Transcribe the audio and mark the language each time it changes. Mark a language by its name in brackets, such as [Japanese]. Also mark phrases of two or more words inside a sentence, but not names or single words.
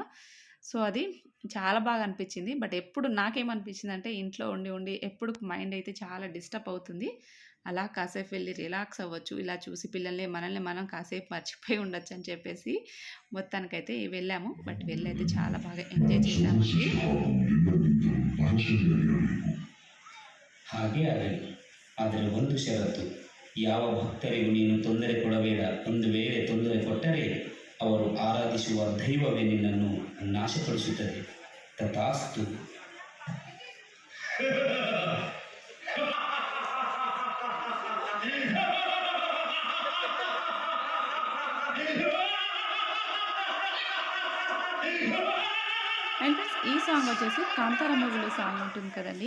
[Telugu] సో, అది చాలా బాగా అనిపిచ్చింది. బట్ ఎప్పుడు నాకేమనిపించిందంటే ఇంట్లో ఉండి, ఉండి ఎప్పుడు మైండ్ అయితే చాలా డిస్టర్బ్ అవుతుంది. అలా కాసేపు వెళ్లి రిలాక్స్ అవ్వచ్చు. ఇలా చూసి మనల్ని మనం కాసేపు మర్చిపోయి ఉండొచ్చని చెప్పేసి మొత్తానికైతే వెళ్ళాము. బట్ వెళ్ళైతే చాలా బాగా ఎంజాయ్ చేశామండి. [Kannada] ಹಾಗೇ ಆಗಲಿ. ಆದರೆ ಒಂದು ಷರತ್ತು, ಯಾವ ಭಕ್ತರಿಗೂ ನೀನು ತೊಂದರೆ ಕೊಡಬೇಡ. ಒಂದು ವೇಳೆ ತೊಂದರೆ ಕೊಟ್ಟರೆ ಅವರು ಆರಾಧಿಸುವ ದೈವವೇ ನಿನ್ನನ್ನು ನಾಶಪಡಿಸುತ್ತದೆ. ತಥಾಸ್ತು. [English] and friends [Telugu] ఈ సాంగ్ వచ్చేసి 'కాంతార' మూవీలో సాంగ్ ఉంటుంది కదండీ!